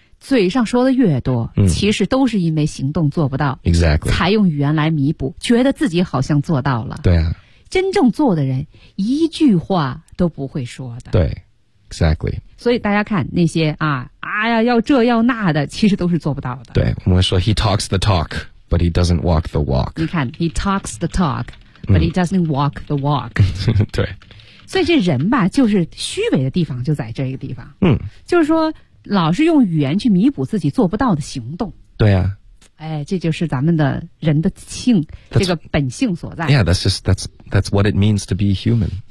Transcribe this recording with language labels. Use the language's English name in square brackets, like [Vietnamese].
[Chinese] 嘴上说的越多其实都是因为行动做不到 [English] exactly [Chinese] 才用语言来弥补觉得自己好像做到了对啊真正做的人一句话都不会说的对 exactly 所以大家看那些啊哎呀要这要那的其实都是做不到的对我们说 [English] he talks the talk but he doesn't walk the walk [Chinese] 你看 [English] he talks the talk but he doesn't walk the walk [Chinese] 对所以这人吧就是虚伪的地方就在这个地方嗯就是说老是用语言去弥补自己做不到的行动。对啊。哎，这就是咱们的人的性，这个本性所在。 [English] Yeah, that's what it means to be human.